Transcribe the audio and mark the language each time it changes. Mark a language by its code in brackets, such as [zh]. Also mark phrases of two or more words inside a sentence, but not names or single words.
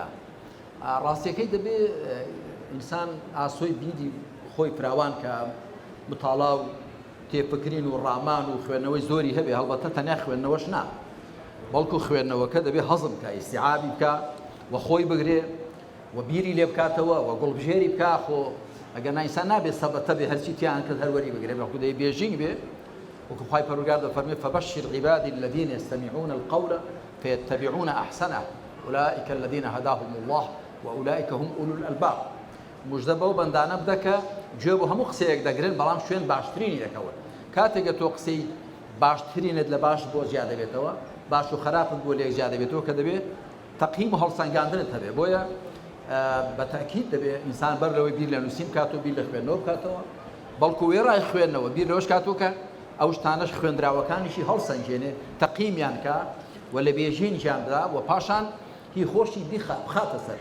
[ckb] ڕاستیەکەی دەبێت ئینسان ئاسۆی بیری خۆی فراوان کە متاڵا و تێپکرین و ڕامان و خوێندنەوەی زۆری هەبێ، هەڵبەتە تەنیا خوێندنەوەش نا، بەڵکو خوێندنەوەکە دەبێت هەزم بکە، ئیستیعابی بکە و خۆی بگرێ و بیری لێ بکاتەوە و گوڵبژێری بکە. خۆ ئەگەر ئینسان نابێت سەبەتە بێ هەرچی تیان کرد هەروەری بگرێ بە خودەی بێژینگ بێ. [ar] وەکو خوای پەروەردگار دەفەرمێ فبشر عبادي الذين يستمعون القول فيتبعون احسنه اولئك الذين هداهم الله واولئك هم اولو الالباب. [ckb] مژدە بەو بەندانە بدە کە گوێ بۆ هەموو قسەیەک دەگرن بەڵام شوێن باشترینی دەکەون. کاتێکە تۆ قسەی باشترینت لە باش بۆ زیاد دەبێتەوە، باش و خراپت بۆ لێک زیاد دەبێتەوە کە دەبێت تەقییم و هەڵسەنگاندنت هەبێ. بۆیە بە تاکید دەبێت ئینسان بەر لەوەی بیر لە نووسین بکات و بیر لە خوێندنەوە بکاتەوە، بەڵکو وێڕای خوێندنەوە بیر لەوەش کاتوو کە ئەو شتانەش خوێندراوەکانیشی هەڵسەنگێنێ تەقییمیان کە و لە بێژینیان بدا و پاشان هی خۆشی بخاتە سەر.